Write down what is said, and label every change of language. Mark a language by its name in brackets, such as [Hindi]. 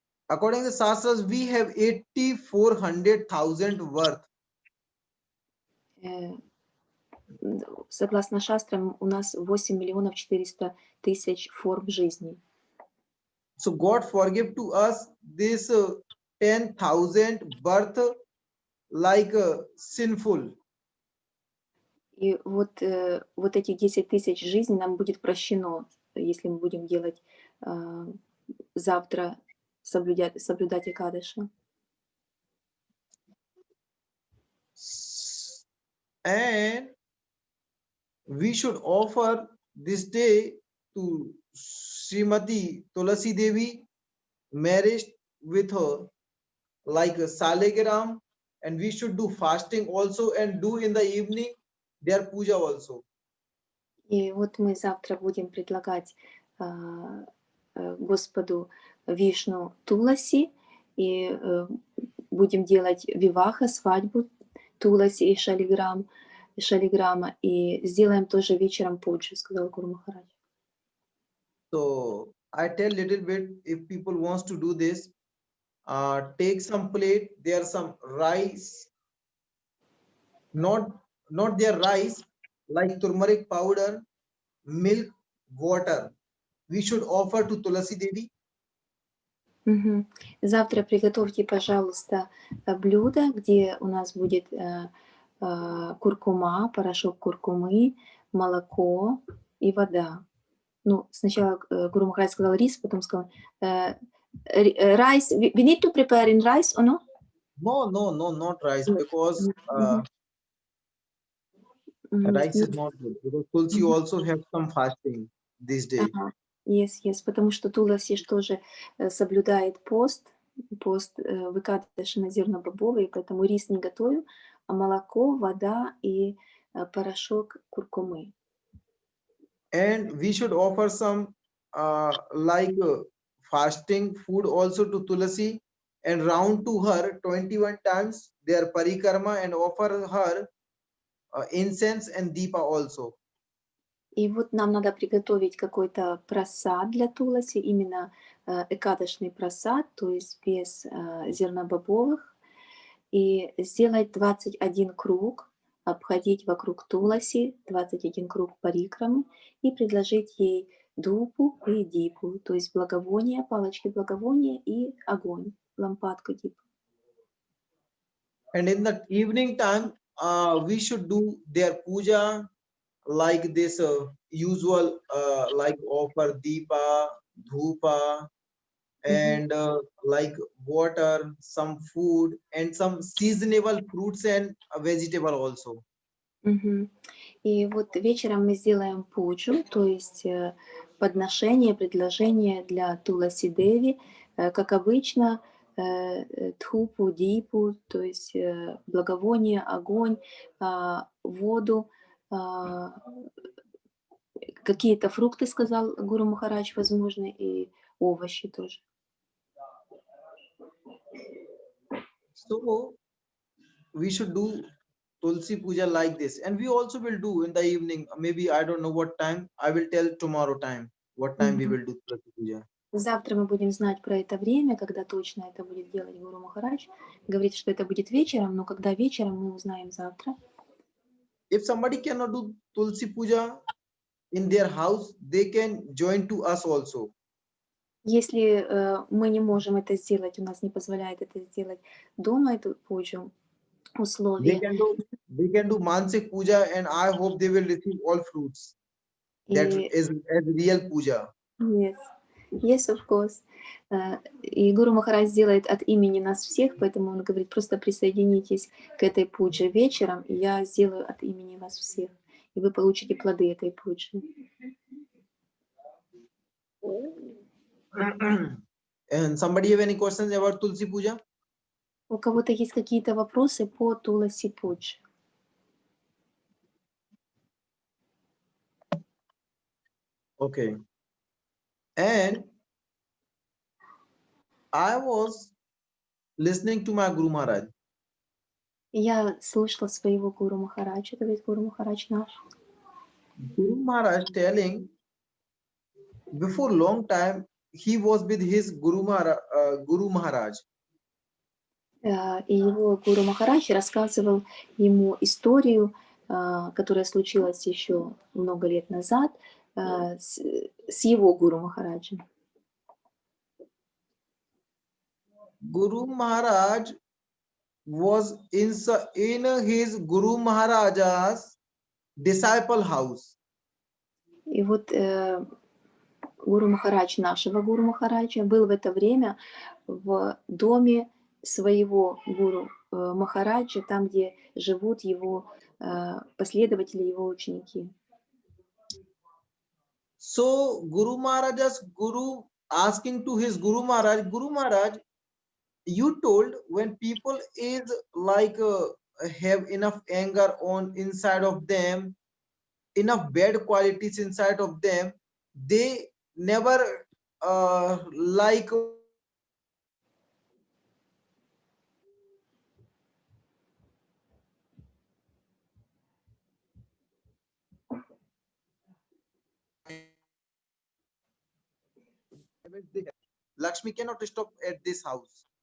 [English] according to Shastras, we have 84,100,000 worth. [Russian] согласно шастрам, у нас 8 миллионов 400 тысяч форм жизни. [English] So God forgive to us this 10,000 birth like sinful. [Russian] И вот эти 10 тысяч жизней нам будет прощено, если мы будем делать завтра, соблюдать Экадыша. [English] And we should offer this day to Srimati Tulasi Devi, marriage with her like a Salegram, and we should do fasting also and do in the evening their puja also. [Russian] И вот мы завтра будем предлагать Господу Вишну Туласи, и будем делать виваха, свадьбу Туласи и Шалиграма, и сделаем тоже вечером пуджи, сказал Гуру Махарадж. [English] So I tell little bit, if people wants to do this, take some plate, there some rice, not their rice, like turmeric powder, milk, water. We should offer to Tulasi Devi. Мгм. [Russian] Завтра приготовьте, пожалуйста, блюдо, где у нас будет куркума, порошок куркумы, молоко и вода. Ну, сначала Гуру Махарадж сказал рис, потом сказал rice. [English] We need to prepare in rice or no? No, not rice, because rice is not good. Because Tulsi also have some fasting this day. [Russian] Yes, потому что Туласи тоже соблюдает пост выкатываешь на зерно-бобовые, поэтому рис не готовим, а молоко, вода и порошок куркумы. [English] And we should offer some like fasting food also to Tulasi, and round to her 21 times their parikarma, and offer her incense and deepa also. [Russian] И вот нам надо приготовить какой-то прасад для Туласи, именно экадышный прасад, то есть без зернобобовых, и сделать 21 круг, обходить вокруг Туласи, 21 круг парикрамы, и предложить ей дупу и дипу, то есть благовония, палочки благовония и огонь, лампадку дипу. [English] And in the evening time, we should do their puja like this usual, like offer deepa, dhupa, and like water, some food, and some seasonable fruits and vegetable also. Мгм. [Russian] И вот вечером мы сделаем пуджу, то есть подношение, предложение для Туласи Деви, как обычно, тхупу, дипу, то есть благовоние, огонь, воду, какие-то фрукты, сказал Гуру Махарадж, возможно, и овощи тоже. [English] So we should do Tulsi puja like this, and we also will do in the evening. Maybe I don't know what time. I will tell tomorrow time what time we will do Tulsi puja. [Russian] Завтра мы будем знать про это время, когда точно это будет делать Гуру Махарадж. Говорит, что это будет вечером, но когда вечером, мы узнаем завтра. [English] If somebody cannot do Tulsi puja in their house, they can join to us also. [Russian] Если мы не можем это сделать, у нас не позволяет это сделать дома, эту пуджу, [English] They [Russian] условия. [English] can do Mansik puja, and I hope they will receive all fruits. That [Russian] И [English] is as real puja. yes, of course. [Russian] И Гуру Махарадж сделает от имени нас всех, поэтому он говорит, просто присоединитесь к этой пудже вечером, и я сделаю от имени вас всех, и вы получите плоды этой пуджи. [English] And somebody have any questions about Tulsi puja? [Russian] У кого-то есть какие-то вопросы по Туласи пудже? [English] Okay. And I was listening to my Guru Maharaj. [Russian] Я слушала своего Гуру Махараджа, говорит Гуру Махарадж наш. Guru Maharaj telling before long time he was with his Guru Maharaj. И его Гуру Махарадж рассказывал ему историю которая случилась еще много лет назад с его Гуру Махараджем. [English] Guru Maharaj was in his Guru Maharaja's disciple house. [Russian] И вот Гуру Махарадж, нашего Гуру Махараджа, был в это время в доме своего Гуру Махараджа, там, где живут его последователи, его ученики. [English] So Guru Maharaj's Guru asking to his Guru Maharaj, you told when people is like have enough anger on inside of them, enough bad qualities inside of them, they never like Lakshmi cannot stop at this house.